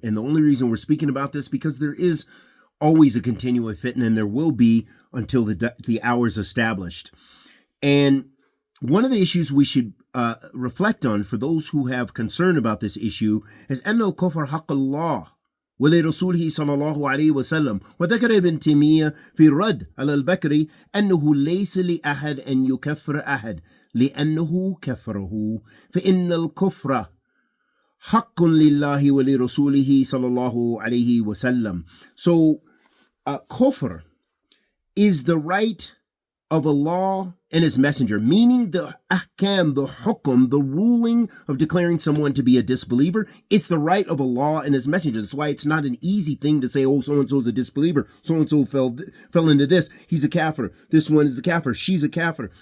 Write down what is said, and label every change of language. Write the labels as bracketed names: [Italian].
[English] And the only reason we're speaking about this because there is always a continual fitna, and there will be until the hour is established. And one of the issues we should reflect on for those who have concern about this issue is [Arabic] أن الكفر حق الله ولرسوله صلى الله عليه وسلم. وذكر ابن تيمية في الرد على البكري أنه ليس لأحد أن يكفر أحد لأنه كفره فإن الكفر حق لله ولرسوله صلى الله عليه وسلم. [English] So kufr is the right of Allah and His Messenger, meaning the ahkam, the hukum, the ruling of declaring someone to be a disbeliever. It's the right of Allah and His Messenger. That's why it's not an easy thing to say, oh, so-and-so is a disbeliever, so-and-so fell into this, he's a kafir, this one is a kafir, she's a kafir.